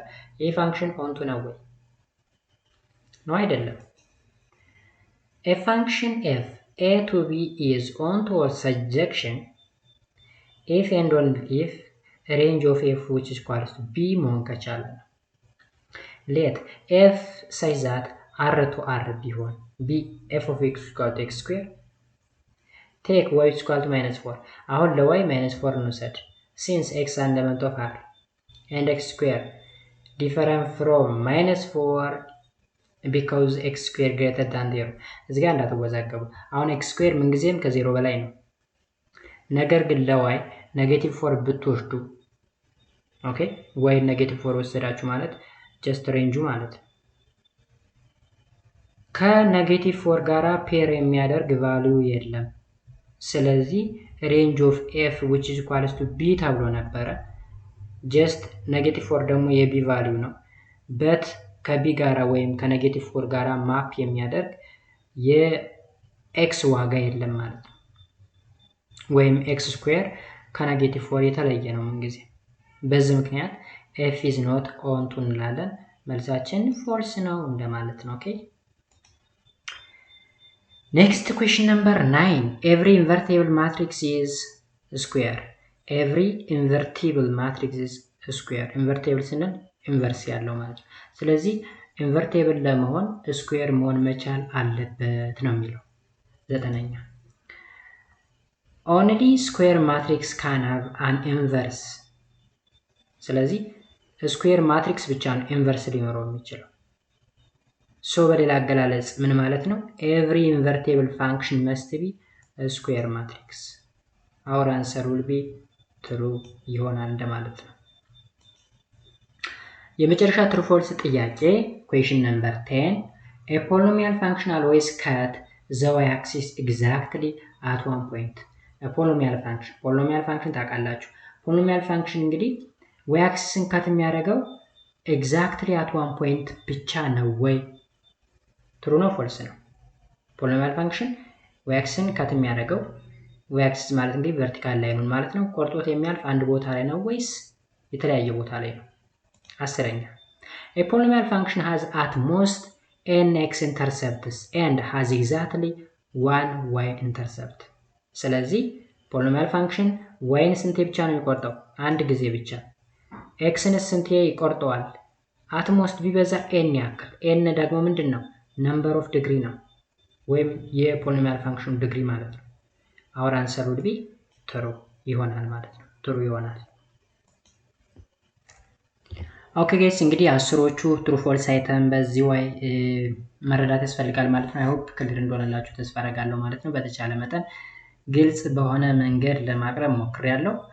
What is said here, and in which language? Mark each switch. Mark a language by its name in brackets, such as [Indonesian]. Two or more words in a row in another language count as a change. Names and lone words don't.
[English] a function onto [Amharic] ነው ወይ ነው አይደለም? [English] a function f a to b is onto or surjection if and only if range of f which is equal to b መሆን [Amharic] ከቻለ ነው። [English] let f such that r to r ቢሆን b f of x is equal to x square take y is equal to -4 [Amharic] አሁን ለy -4 እንውሰድ [English] since x an element of r and x square different from -4 because x square greater than 0 [Amharic] እዚህ ጋር እንዳትወዛገቡ። አሁን [English] x square [Amharic] ምንጊዜም ከ0 በላይ ነው። ነገር ግን ለy -4 ብትወስዱ ኦኬ [English] y -4 [Amharic] ወሰዳችሁ ማለት ጀስት ሬንጁ ማለት ከ-4 ጋራ ፔር የሚያደርግ ቫልዩ የለም። ስለዚህ [English] range of f which is equal to b [Amharic] ተብሎ ነበረ። ጀስት -4 ደግሞ የb ቫልዩ ነው። በት ከb ጋራ ወይም ከ-4 ጋራ ማፕ የሚያደርግ የx ዋጋ የለም ማለት ነው። ወይም x ስኩዌር ከ-4 የተለየ ነው ምንጊዜ። በዚህ ምክንያት [English] f is not onto [Amharic] እንላለን። መልሳችን ፎልስ ነው እንደማለት ነው። ኦኬ [English] next question number 9 every invertible matrix is square. every invertible matrix is square. [Amharic] invertible ስንል ኢንቨርስ ያለው ማለት ነው። ስለዚህ ኢንቨርቲብል ለመሆን ስኩዌር መሆን መቻል አለበት ነው የሚለው። 9ኛ [English] only square matrix can have an inverse. [Amharic] ስለዚህ [English] square matrix [Amharic] ብቻ ነው ኢንቨርስ ሊኖረው የሚችለው። ሶ በሌላ አገላለጽ ምን ማለት ነው? [English] every invertible function must be a square matrix. our answer will be true [Amharic] ይሆናል እንደማለት ነው። የመጨረሻ [English] true false ጥያቄ question number 10 a polynomial function always cut the y-axis exactly at one point. a polynomial function ታውቃላችሁ። polynomial function እንግዲህ y-axisን ካት የሚያደርገው exactly at one point [Amharic] ብቻ ነው ወይ? true ነው false ነው? [English] polynomial function [Amharic] y-axisን ካት የሚያደርገው y-axis ማለት እንግዲህ vertical ላይኑን ማለት ነው ቆርጦት የሚያልፍ አንድ ቦታ ላይ ነው ወይስ የተለያየ ቦታ ላይ ነው? [English] 10ኛ a polynomial function has at most n x intercepts and has exactly one y intercept. [Amharic] ስለዚህ [English] polynomial function [Amharic] y-ን ስንቴ ብቻ ነው የሚቆርጠው? አንድ ጊዜ ብቻ። x-ን ስንቴ ይቆርጠዋል? [English] at most [Amharic] ቢበዛ n ያክል። n ደግሞ ምንድነው? [English] number of degree [Amharic] ነው ወይም የፖሊኖሚያል ፋንክሽን ዲግሪ ማለት ነው። [English] our answer would be true [Amharic] ይሆናል ማለት ነው። true ይሆናል። [English] okay guys [Amharic] እንግዲህ አስሮቹ [English] true false [Amharic] አይተን በዚህ ወይ መረዳት ያስፈልጋል ማለት ነው። [English] I hope clear [Amharic] እንደሆነላችሁ ተስፋ አደርጋለሁ ማለት ነው። በተቻለ መጠን ግልጽ በሆነ መንገድ ለማቅረብ ሞክሬያለሁ።